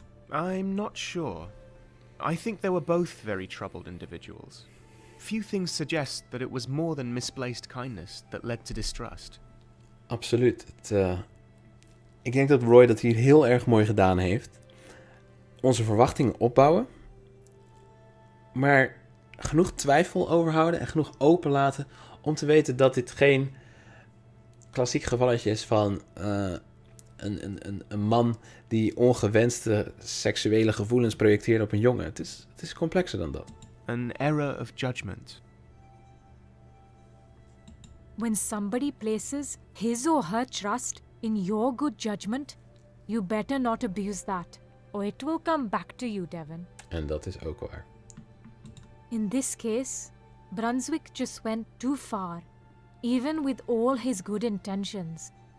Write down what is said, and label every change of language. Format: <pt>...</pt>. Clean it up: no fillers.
<en>I'm not sure. I think they were both very troubled individuals. Few things suggest that it was more than misplaced kindness that led to distrust.</en> <nl>Absoluut. Ik denk dat Roy dat hier heel erg mooi gedaan heeft. Onze verwachtingen opbouwen, maar genoeg twijfel overhouden en genoeg openlaten om te weten dat dit geen klassiek gevalletje is van een man die ongewenste seksuele gevoelens projecteert op een jongen. Het is complexer dan dat.</nl> <en>An error of judgment. When somebody places his or her trust in your good judgment, you better not abuse that, or it will come back to you, Devon.</en> <nl>En dat is ook waar.</nl> <en>In this case, Brunswick just went too far, even with all his good intentions.</en>